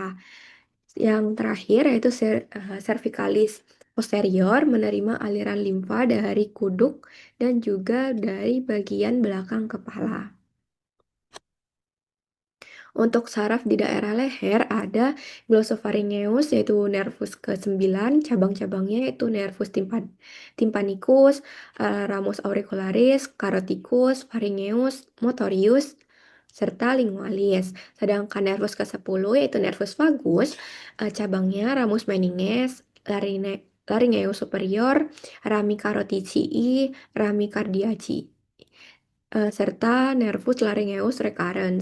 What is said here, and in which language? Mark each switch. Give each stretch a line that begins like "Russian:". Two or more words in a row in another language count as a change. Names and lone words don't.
Indonesian: Yang terakhir yaitu cervicalis posterior menerima aliran limfa dari kuduk dan juga dari bagian belakang kepala. Untuk saraf di daerah leher ada glossopharyngeus yaitu nervus ke-9, cabang-cabangnya yaitu nervus tympanicus, ramus auricularis, caroticus, pharyngeus, motorius, serta lingualis. Sedangkan nervus ke-10 yaitu nervus vagus, cabangnya ramus meninges, laryngeus superior, rami caroticii, rami cardiacii, serta nervus laryngeus recurrens.